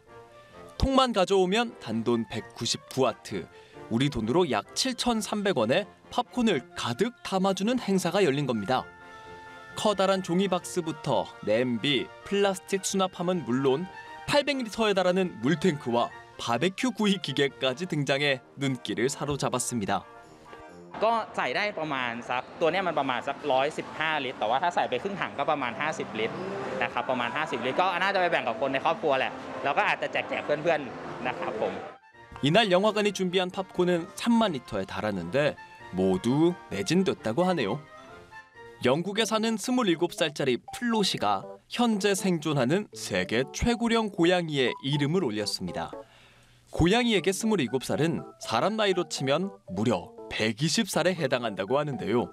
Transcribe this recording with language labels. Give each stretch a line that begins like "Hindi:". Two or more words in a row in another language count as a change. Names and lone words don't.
Korean: 통만 가져오면 단돈 199와트, 우리 돈으로 약 7,300원에 팝콘을 가득 담아주는 행사가 열린 겁니다. 커다란 종이 박스부터 냄비, 플라스틱 수납함은 물론 800리터에 달하는 물탱크와 바베큐 구이 기계까지 등장해 눈길을 사로잡았습니다.
Thai: ก็ใส่ได้ประมาณสักตัวเนี้ยมันประมาณสัก115ลิตรแต่ว่าถ้าใส่ไปครึ่งถังก็ประมาณ50ลิตรนะครับประมาณ50ลิตรก็น่าจะไปแบ่งกับคนในครอบครัวแหละแล้วก็อาจจะแจกเพื่อนๆนะครับผม
Korean: 이날 영화관이 준비한 팝콘은 3만 리터에 달하는데 모두 매진됐다고 하네요. 영국에 사는 27살짜리 플로시가 현재 생존하는 세계 최고령 고양이의 이름을 올렸습니다. 고양이에게 27살은 사람 나이로 치면 무려 120살에 해당한다고 하는데요.